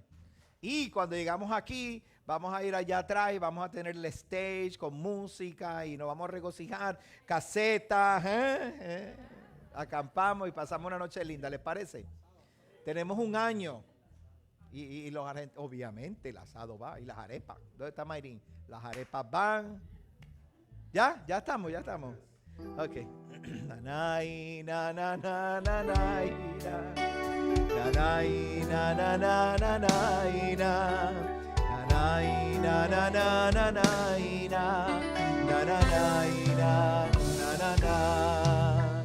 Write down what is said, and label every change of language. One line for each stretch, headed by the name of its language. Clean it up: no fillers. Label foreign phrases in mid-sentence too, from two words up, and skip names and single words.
Spanish: Y cuando llegamos aquí, vamos a ir allá atrás y vamos a tener el stage con música y nos vamos a regocijar, casetas, acampamos y pasamos una noche linda, ¿les parece? Tenemos un año y los obviamente el asado va y las arepas. ¿Dónde está Mayrín? Las arepas van. Ya estamos. Ok. Nanay, na na na na na na. Nanay, na na na na na na. Nanay, na na na na na na. Nanay, na na na.